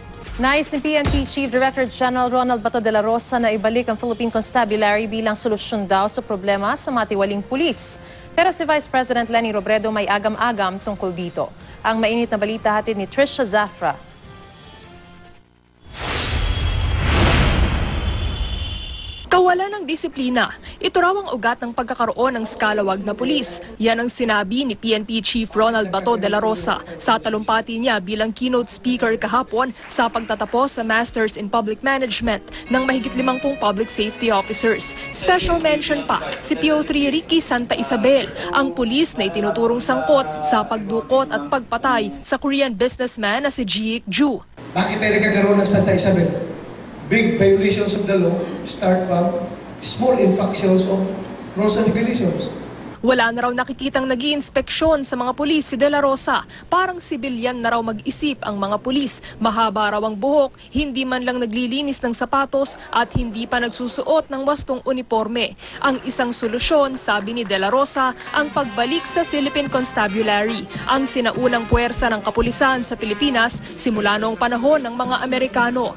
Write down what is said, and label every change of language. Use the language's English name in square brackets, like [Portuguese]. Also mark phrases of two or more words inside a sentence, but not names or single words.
[Filipino] Nais ni PNP Chief Director General Ronald Bato de la Rosa na ibalik ang Philippine Constabulary bilang solusyon daw sa problema sa matiwaling pulis. Pero si Vice President Leni Robredo may agam-agam tungkol dito. Ang mainit na balita hatid ni Trisha Zafra. Kawalan ng disiplina. Ito raw ang ugat ng pagkakaroon ng skalawag na pulis. Yan ang sinabi ni PNP Chief Ronald Bato de la Rosa sa talumpati niya bilang [English] keynote speaker [Filipino] kahapon sa pagtatapos sa Masters in Public Management ng mahigit 50 [English] public safety officers. Special mention [Filipino] pa si PO3 Ricky Santa Isabel, ang pulis na itinuturong sangkot sa pagdukot at pagpatay sa [English] Korean businessman [Filipino] na si Jiik Ju. Bakit tayo nagkakaroon ng Santa Isabel? [English] Big violations of the law start from small infractions of rules and regulations. [Filipino] Wala na raw nakikitang nag-iinspeksyon sa mga pulis si De La Rosa. Parang sibilyan na raw mag-isip ang mga pulis. Mahaba raw ang buhok, hindi man lang naglilinis ng sapatos at hindi pa nagsusuot ng wastong uniforme. Ang isang solusyon, sabi ni De La Rosa, ang pagbalik sa Philippine Constabulary, ang sinaunang puwersa ng kapulisan sa Pilipinas simula noong panahon ng mga Amerikano.